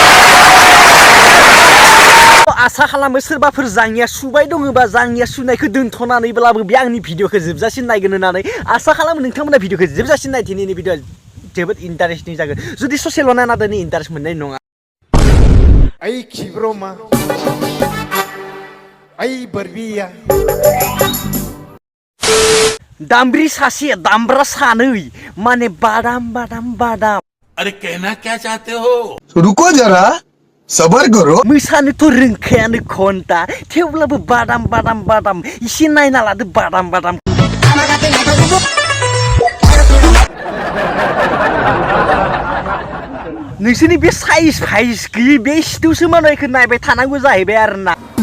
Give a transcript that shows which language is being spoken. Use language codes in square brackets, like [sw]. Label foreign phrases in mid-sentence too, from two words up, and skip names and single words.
[brx] आसा खालामो सोरबाफोर जाङिया सुबाय दङबा जाङिया सुनायखौ दोनथ'नानैब्लाबो बे आंनि भिडिअखौ जोबजासिम नायगोन होननानै आसा खालामो नोंथांमोना भिडिअखौ जोबजासिम नाय दिनैनि भिडिअआ जोबोद इन्टारेस्टिं जागोन जुदि ससेल' नायना दिनै इन्टारेस्ट मोननाय नङा Ay kibroma Ay barbiya दामब्रि सासे दामब्रा सानै माने बादाम बादाम बादाम [hi] अरे कहना क्या चाहते हो रुको जरा सबर करो [brx] मोसानोथ' रोंखायानो घन्टा थेवब्लाबो बादाम बादाम बादाम एसे नायना लादो बादाम बादाम नोंसोरनि बे साइज फाइज गैयै बे सिथुसो मानायखौ नायबाय थानांगौ जाहैबाय आरोना